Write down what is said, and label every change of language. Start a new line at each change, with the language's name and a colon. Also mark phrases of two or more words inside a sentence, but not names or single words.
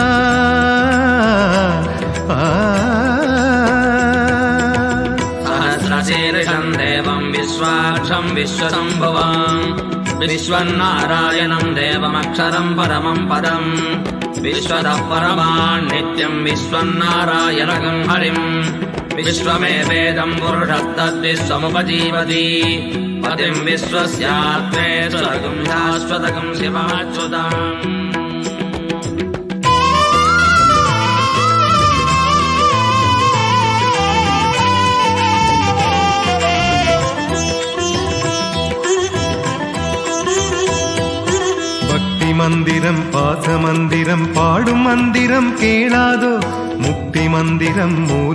Sanskrit: सहस्रशीर्षं देवं विश्वाक्षं विश्वसम्भुवं विश्वन्नारायणं देवमक्षरं परमं पदं विश्वतः परमान् नित्यं विश्वन्नारायणं हरिम् विश्वमेवेदं पुरुषस्तद्विश्वमुपजीवति पतिं विश्वस्यात्मेश्वरगं शाश्वतगं शिवमच्युतम्.
Tamil: மந்திரம் பாச மந்திரம் பாடும் மந்திரம் கேளாதோ முக்தி மந்திரம் மூல